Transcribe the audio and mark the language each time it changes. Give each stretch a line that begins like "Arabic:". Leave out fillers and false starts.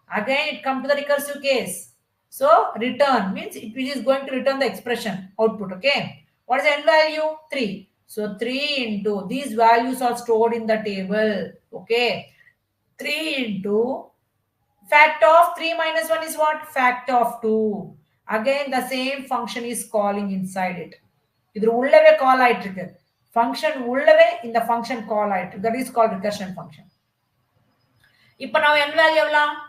English: Again it comes to the recursive case. So return means it is going to return the expression output. Okay. What is the n value? 3. So 3 into, these values are stored in the table. Okay. 3 into fact of 3 minus 1 is what? Fact of 2. Again, the same function is calling inside it.
Tamil: இது உள்ளவே call ஆயிட்டு இருக்கு. Function உள்ளவே இந்த function call ஆயிட்டு.
English: That is called recursion function.
Tamil: இப்போ
English: now n value எவ்வளவு?